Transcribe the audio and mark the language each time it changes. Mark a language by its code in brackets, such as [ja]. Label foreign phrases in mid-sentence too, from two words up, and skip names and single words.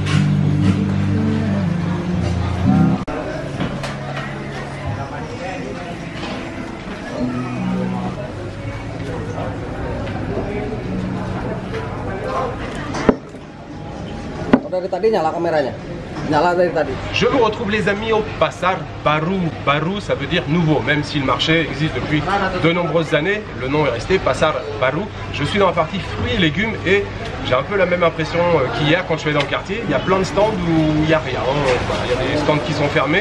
[id] Dari tadi nyala kameranya? Nyala dari tadi. [fr] Je vous retrouve les amis au Pasar Baru. Baru ça veut dire nouveau, même si le marché existe depuis de nombreuses années, le nom est resté Pasar Baru. Je suis dans la partie fruits et légumes et j'ai un peu la même impression qu'hier quand je suis dans le quartier. Il y a plein de stands où il n'y a rien. Il y a des stands qui sont fermés.